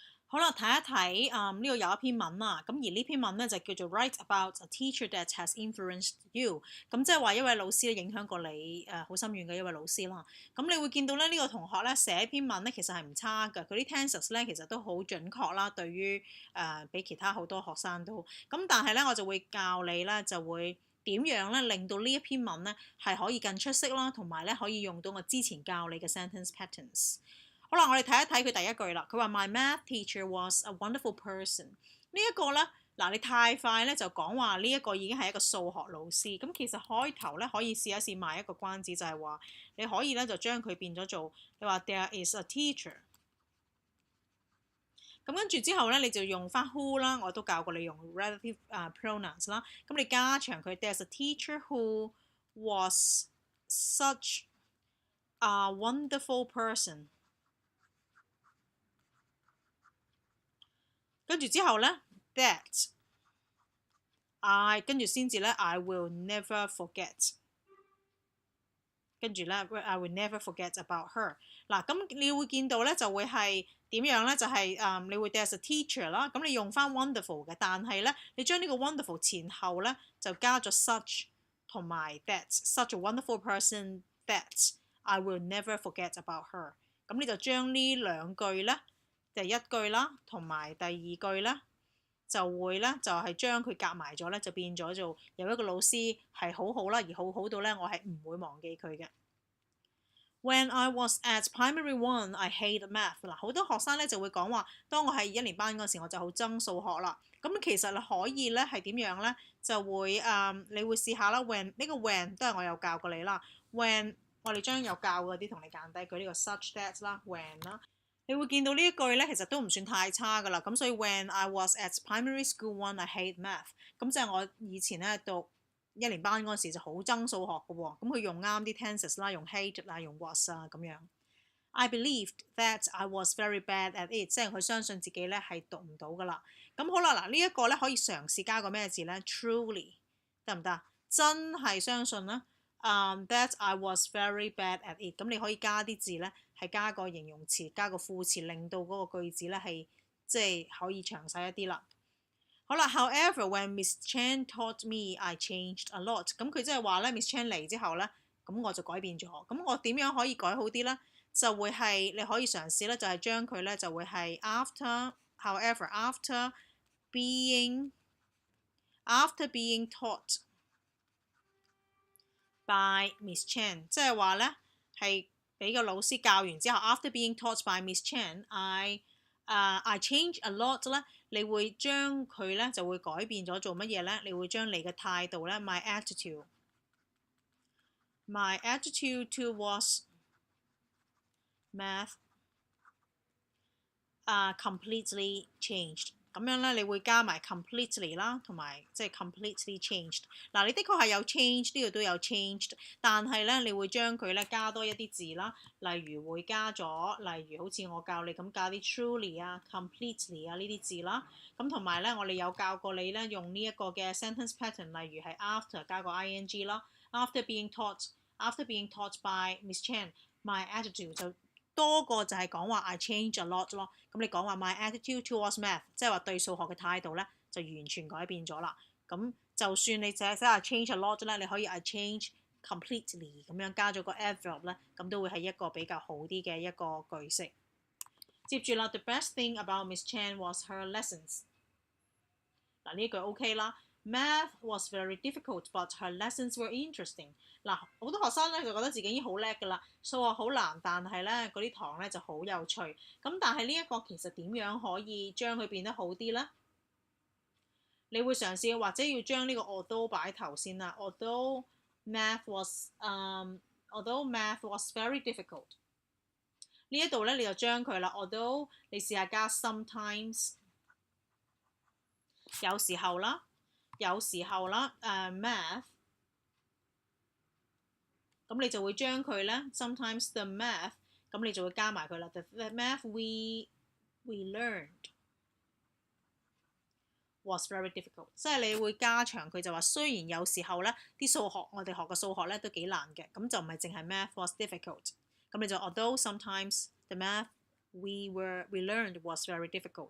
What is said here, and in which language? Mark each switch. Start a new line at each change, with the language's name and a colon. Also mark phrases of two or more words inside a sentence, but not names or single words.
Cantonese: 好啦，睇一睇呢度有一篇文啦，咁而呢篇文咧就叫做
English: Write about a teacher that has influenced you，
Cantonese: 咁即係話一位老師咧影響過你好深遠嘅一位老師啦。咁你會見到咧呢個同學咧寫篇文咧其實係唔差㗎，佢啲 tenses 咧其實都好準確啦，對於比其他好多學生都。咁但係咧我就會教你咧就會點樣咧令到呢一篇文咧係可以更出色啦，同埋咧可以用到我之前教你嘅
English: sentence patterns。
Cantonese: 好啦，我哋睇一睇佢第一句啦。佢話
English: My math teacher was a wonderful person。
Cantonese: 呢一個咧，嗱你太快咧就講話呢一個已經係一個數學老師。咁其實開頭咧可以試一試賣一個關子，就係話你可以咧就將佢變咗做你話
English: There is a teacher。
Cantonese: 咁跟住之後咧，你就用翻 who 啦，我都教過你用
English: relative pronouns
Cantonese: 啦。咁你加長佢
English: There's a teacher who was such a wonderful person。
Cantonese: 跟住之後咧 ，
English: that I
Cantonese: 跟住先至咧
English: I will never forget。
Cantonese: 跟住咧
English: I will never forget about her。
Cantonese: 嗱，咁你會見到咧就會係點樣咧？就係你會
English: there's a teacher
Cantonese: 啦，咁你用翻 wonderful 嘅，但係咧你將呢個 wonderful 前後咧就加咗 such 同埋 that，
English: such a wonderful person that I will never forget about her。
Cantonese: 咁你就將呢兩句咧。第一句啦，同埋第二句咧，就會咧就係將佢夾埋咗咧，就變咗做有一個老師係好好啦，而好好到咧我係唔會忘記佢嘅。
English: When I was at primary one, I hate math。
Cantonese: 嗱，好多學生咧就會講話，當我係一年班嗰時，我就好憎數學啦。咁其實你可以咧係點樣咧？就會你會試下啦。When 呢個 when 都係我有教過你啦。When 我哋將有教嗰啲同你揀低佢呢個
English: such that
Cantonese: 啦 ，when 啦。你會見到呢一句咧，其實都唔算太差噶啦。咁所以
English: When I was at primary school one, I hate math。
Cantonese: 咁即係我以前咧讀一年班嗰時就好憎數學嘅喎。咁佢用啱啲 tenses 啦，用 hate 啦，用 was 啊咁樣。
English: I believed that I was very bad at it，
Cantonese: 即係佢相信自己咧係讀唔到噶啦。咁好啦，嗱呢一個咧可以嘗試加個咩字咧 ？Truly 得唔得？真係相信啦。
English: That I was very bad at it。
Cantonese: 咁你可以加啲字咧。係加個形容詞，加個副詞，令到嗰個句子咧係即係可以詳細一啲啦。好啦
English: ，However, when Miss Chan taught me, I changed a lot。
Cantonese: 咁佢即係話咧 ，Miss Chan 嚟之後咧，咁我就改變咗。咁我點樣可以改好啲咧？就會係你可以嘗試咧，就係將佢咧就會係
English: however after being taught by Miss Chan，
Cantonese: 即係話咧係。俾個老師教完之後 ，
English: after being taught by Miss Chan， I change a lot
Cantonese: 咧，你會將佢咧就會改變咗做乜嘢咧？你會將你嘅態度咧 ，
English: my attitude towards math completely changed。
Cantonese: 咁樣咧，你會加埋 completely 啦，同埋即係
English: completely changed。
Cantonese: 嗱，你的確係有 change，呢度都有 changed，但係咧，你會將佢咧加多一啲字啦，例如會加咗，例如好似我教你咁加啲 truly 啊、completely 啊呢啲字啦。咁同埋咧，我哋有教過你咧用呢一個嘅
English: sentence pattern，
Cantonese: 例如係 after 加個 ing 啦 ，
English: after being taught by Miss Chan，my attitude
Cantonese: 就。多過就係講話
English: I change a lot
Cantonese: 咯，咁你講話
English: my attitude towards math，
Cantonese: 即係話對數學嘅態度咧就完全改變咗啦。咁就算你寫
English: I change a lot
Cantonese: 咧，你可以
English: I change completely
Cantonese: 咁樣加咗個 adverb 咧，咁都會係一個比較好啲嘅一個句式。接住啦
English: ，The best thing about Miss Chan was her lessons。
Cantonese: 嗱呢句 OK 啦。
English: Math was very difficult, but her lessons were interesting。
Cantonese: 嗱，好多學生咧就覺得自己已經好叻㗎啦，數學好難，但係咧嗰啲堂咧就好有趣。咁但係呢一個其實點樣可以將佢變得好啲咧？你會嘗試或者要將呢個 although 擺頭先啦。
English: Although math was very difficult。
Cantonese: 呢一度咧你就將佢啦。Although 你試下加 sometimes， 有時候啦。math， 咁你就會將佢咧
English: sometimes the math，
Cantonese: 咁你就會加埋佢啦。
English: The math we learned was very difficult，
Cantonese: 即係你會加長佢就話，雖然有時候咧啲數學我哋學嘅數學咧都幾難嘅，咁就唔係淨係
English: math was difficult，
Cantonese: 咁你就
English: although sometimes the math we learned was very difficult。